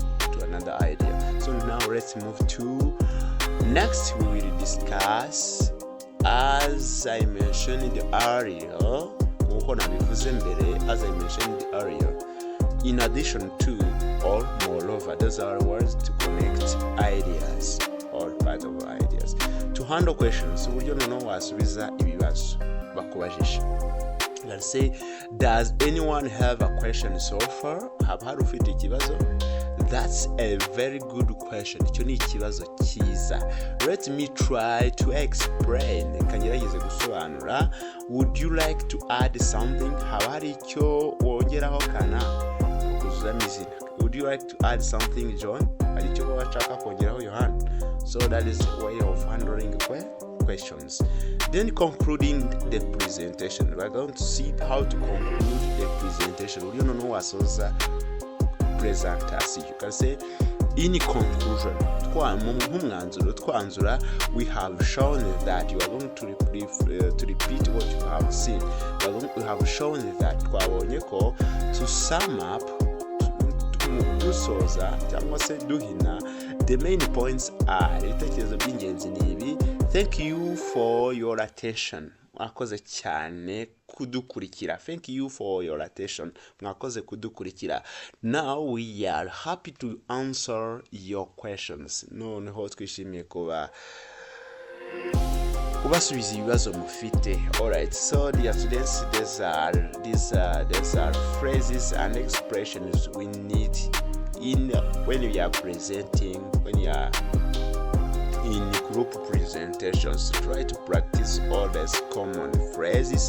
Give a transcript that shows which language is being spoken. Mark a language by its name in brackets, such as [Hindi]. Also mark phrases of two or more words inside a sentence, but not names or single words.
[English] So now let's move to next. We will discuss, as I mentioned earlier, in addition to or moreover. Those are words to connect ideas. All part of ideas. To handle questions, [Kinyarwanda] uburyo noneho wasubiza ibibazo bakubajije. [English] Let's say, does anyone have a question so far? [Kinyarwanda] Haba hari ufite ikibazo? [English] That's a very good question. [Kinyarwanda] Icyo ni ikibazo cyiza. [English] Let me try to explain. [Kinyarwanda] Kangerageze gusobanura. [English] Would you like to add something? [Kinyarwanda] Haba hari icyo wongeraho kana kuzuzamo izina. [English] Would you like to add something, John? [Kinyarwanda] Hari icyo washaka kongeraho, Yohana? [English] So that is a way of handling questions. Then concluding the presentation. We are going to see how to conclude the presentation. You don't know what's presentation. You can say, in conclusion, we have shown that you are going to repeat what you have seen. We have shown that to sum up, the main points are thank you for your attention. [Kinyarwanda] Mwakoze cyane kudukurikira. [English] Thank you for your attention. [Kinyarwanda] Mwakoze kudukurikira. [English] Now we are happy to answer your questions. [Kinyarwanda] Noneho twishimiye kubasubiza ibibazo mufite. [English] Alright, so dear students, these are phrases and expressions we need when you are presenting, when you are in group presentations. Try to practice all these common phrases.